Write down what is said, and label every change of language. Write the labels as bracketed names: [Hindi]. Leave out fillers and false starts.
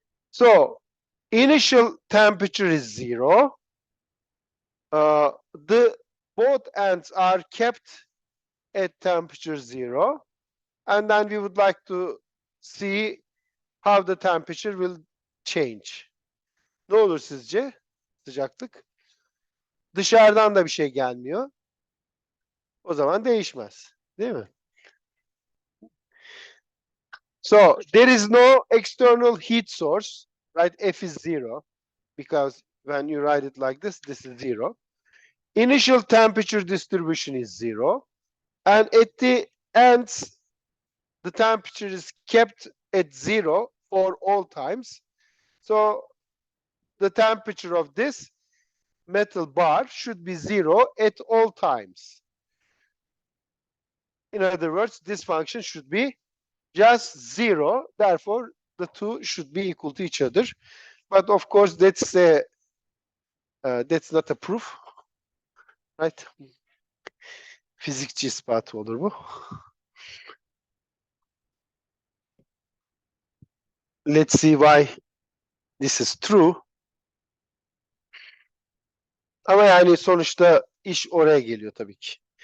[English] So initial temperature is 0. The both ends are kept at temperature 0. And then we would like to see how the temperature will change. [Turkish] Ne olur sizce? Sıcaklık. Dışarıdan da bir şey gelmiyor. O zaman değişmez. Değil mi? [English] So there is no external heat source, right? F is 0 because when you write it like this is 0. Initial temperature distribution is 0. And at the ends, the temperature is kept at 0 for all times. So the temperature of this metal bar should be 0 at all times. In other words, this function should be just 0. Therefore, the two should be equal to each other. But of course, that's not a proof, right? [Turkish] Fizikçi ispatı olur bu. [English] Let's see why this is true. [Turkish] Ama yani sonuçta iş oraya geliyor tabii ki.